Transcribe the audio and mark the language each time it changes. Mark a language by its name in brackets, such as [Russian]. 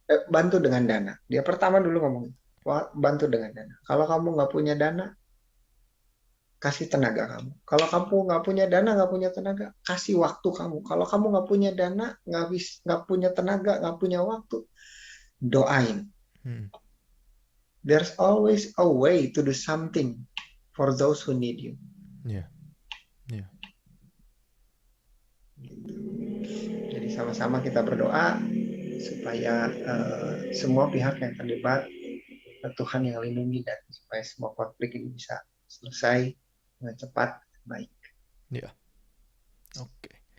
[Indonesian] bantu dengan dana. Dia pertama dulu ngomong, "Wah, bantu dengan dana. Kalau kamu nggak punya dana, kasih tenaga kamu. Kalau kamu nggak punya dana, nggak punya tenaga, kasih waktu kamu. Kalau kamu nggak punya dana, nggak punya tenaga, nggak punya waktu, doain. Mm-mm. [English] There's always a way to do something for those who need you." [Indonesian] Iya, iya. Jadi sama-sama kita berdoa supaya semua pihak yang terlibat, Tuhan yang lindungi, dan supaya semua konflik ini bisa selesai dengan cepat dan baik. Iya. Oke.